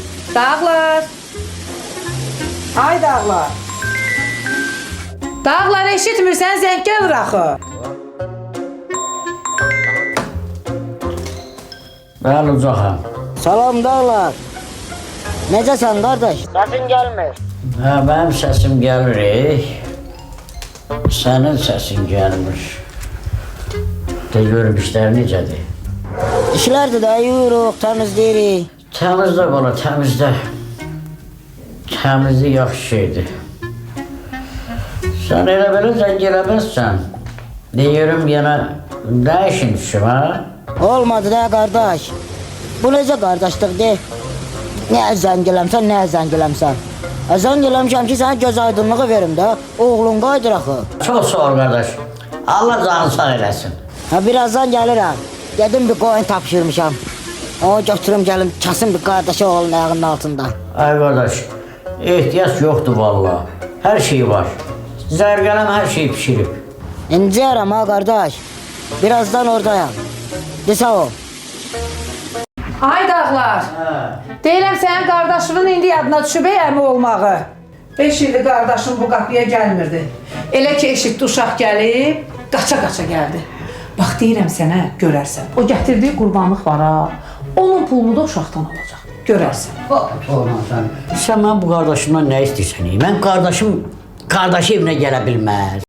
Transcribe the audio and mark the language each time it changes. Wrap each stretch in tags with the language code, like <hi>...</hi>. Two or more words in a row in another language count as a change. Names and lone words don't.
<az>Dağlar. Ay Dağlar. Dağlar eşitmirsən, zəng gəlir axı.</az> <tr>Ben uzakım.</tr> <az>Salam Dağlar. Necəsən qardaş? Səsin gəlmir.</az> <tr>Ha, benim sesim gelir. Senin sesin gelmiş.</tr> <az>De görüm işler necədir? İşlərdir də yuyuruq, təmizləyirik.</az> <tr>Temizle bana, temizle. Temizlik</tr> <az>yaxşı şeydir. Sen elə belə zəng eləməzsən. Deyirəm yenə nə işin düşüm ha? Olmadı da qardaş. Bu necə qardaşlıqdır? Nə zəng eləmsən, nə zəng eləmsən. Zəng eləmişəm ki, sənə göz aydınlığı verim də. Oğlun qaydır axı.</az> <tr>Çok sağ ol kardeş.</tr> <az>Allah canı sağ eləsin. Birazdan gəlirəm. Dedim bir qoyun tapşırmışam. Onu götürüm gəlim, kəsin bir qardaşı oğlun ayağının altında.</az> <tr>Ay kardeş, ihtiyaç yoktu vallahi.</tr> <az>Her şey var. Zərgələm her şeyi pişirib. İnciyərəm ha qardaş. Birazdan oradayam. De sağ ol. Ay Dağlar. Deyirəm sənin qardaşının indi yadına düşüb əmi olmağı. 5 ildir qardaşım bu qapıya gəlmirdi. Elə ki eşitdi uşaq gəlib, qaça-qaça gəldi. Bax deyirəm sənə, görərsən. O gətirdiyi qurbanlıq var ha. Onun pulunu da uşaqdan alacaq. Görərsən.</az> <tr>Sen ben bu kardeşimden ne istiyorsan? Ben kardeşim kardeşi evine</tr> <az>gələ bilməz.</az>